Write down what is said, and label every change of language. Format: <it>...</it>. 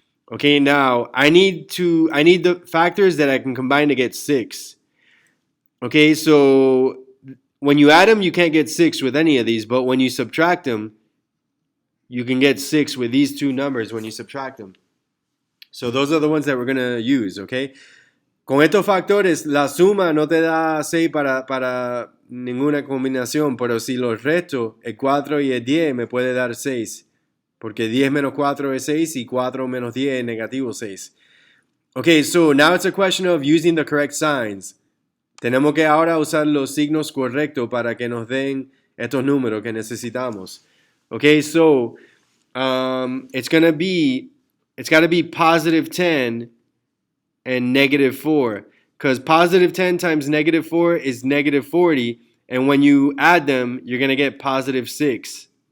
<en>Okay, now I need the factors that I can combine to get 6. Okay, so when you add them, you can't get 6 with any of these, but when you subtract them, you can get 6 with these two numbers when you subtract them. So those are the ones that we're going to use, okay?</en> <es>Con estos factores, la suma no te da 6 para ninguna combinación, pero si los resto, el 4 y el 10 me puede dar 6. Porque 10 menos 4 es 6 y 4 menos 10 es negativo 6.</es> <en>Okay, so now it's a question of using the correct signs.</en> <es>Tenemos que ahora usar los signos correctos para que nos den estos números que necesitamos.</es> <en>Okay, so it's got to be positive 10 and negative 4. Because positive 10 times negative 4 is negative 40. And when you add them, you're going to get positive 6.</en>